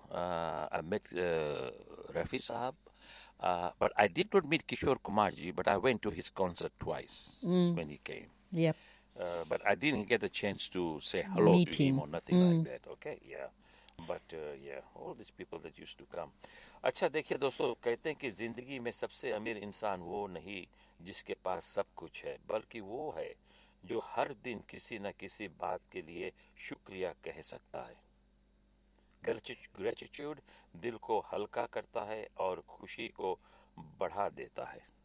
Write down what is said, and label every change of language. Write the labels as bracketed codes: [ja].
[en] I met Rafi Sahab. But I did not meet Kishore Kumar ji, but I went to his concert twice when he came. Yep. But I didn't get a chance to say hello to Meet him or him. nothing like that. Okay, yeah. But yeah, all these people that used to come. [hi] अच्छा देखिए दोस्तों, कहते हैं कि जिंदगी में सबसे अमीर इंसान वो नहीं जिसके पास सब कुछ है, बल्कि वो है जो हर दिन किसी न किसी बात के लिए शुक्रिया कह सकता है। ग्रेटिट्यूड दिल को हल्का करता है और खुशी को बढ़ा देता है।